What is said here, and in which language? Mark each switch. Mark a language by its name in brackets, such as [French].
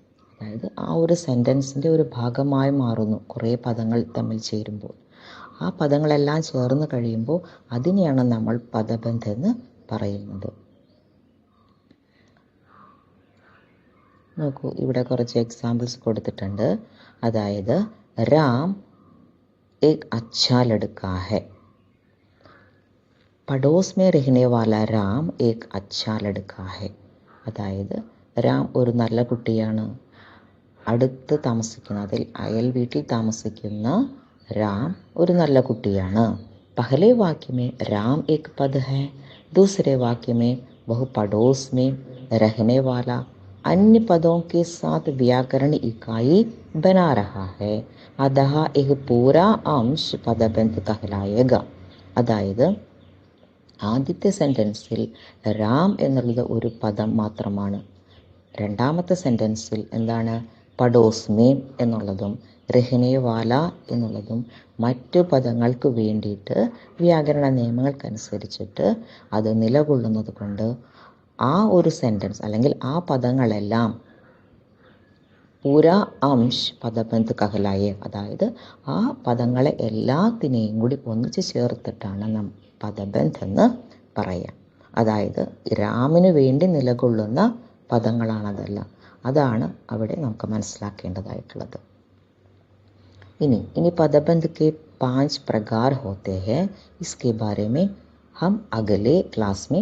[Malayalam] അതായത് ആ ഒരു സെൻറ്റൻസിൻ്റെ ഒരു ഭാഗമായി മാറുന്നു കുറേ പദങ്ങൾ തമ്മിൽ ചേരുമ്പോൾ. ആ പദങ്ങളെല്ലാം ചേർന്ന് കഴിയുമ്പോൾ അതിനെയാണ് നമ്മൾ പദബന്ധ് എന്ന് പറയുന്നത്. നോക്കൂ, ഇവിടെ കുറച്ച് എക്സാമ്പിൾസ് കൊടുത്തിട്ടുണ്ട്. അതായത് രാം [Hindi] एक अच्छा लड़का है. पड़ोस में रहने वाला राम एक अच्छा लड़का है. [Malayalam] അതായത് രാം ഒരു നല്ല കുട്ടിയാണ്. അടുത്ത് താമസിക്കുന്നതിൽ അയൽ വീട്ടിൽ താമസിക്കുന്ന രാം ഒരു നല്ല കുട്ടിയാണ്. [Hindi] पहले वाक्य में राम एक पद है, दूसरे वाक्य में वह पड़ोस में रहने वाला अन्य पदों के साथ व्याकरण इकाई बना रहा है. अतः यह पूरा अंश पदबंध कहलाएगा. [Malayalam] അതായത് ആദ്യത്തെ സെൻറ്റൻസിൽ രാം എന്നുള്ളത് ഒരു പദം മാത്രമാണ്. രണ്ടാമത്തെ സെൻറ്റൻസിൽ എന്താണ്? [Hindi] പഡോസ് മേം [Malayalam] എന്നുള്ളതും [Hindi] രഹനെ വാല [Malayalam] എന്നുള്ളതും മറ്റു പദങ്ങൾക്ക് വേണ്ടിയിട്ട് വ്യാകരണ നിയമങ്ങൾക്കനുസരിച്ചിട്ട് അത് നിലകൊള്ളുന്നത് കൊണ്ട് ആ ഒരു സെൻറ്റൻസ് അല്ലെങ്കിൽ ആ പദങ്ങളെല്ലാം [Hindi] പൂരാ അംശ് പദബന്ധ് കഹലായെ, [Malayalam] അതായത് ആ പദങ്ങളെ എല്ലാത്തിനെയും കൂടി ഒന്നിച്ച് ചേർത്തിട്ടാണ് നാം പദബന്ധ് എന്ന് പറയാം. അതായത് രാമിന് വേണ്ടി നിലകൊള്ളുന്ന പദങ്ങളാണതെല്ലാം. അതാണ് അവിടെ നമുക്ക് മനസ്സിലാക്കേണ്ടതായിട്ടുള്ളത്. ഇനി പദബന്ധ് [Hindi] के 5 प्रकार होते हैं. इसके बारे में हम अगले क्लास में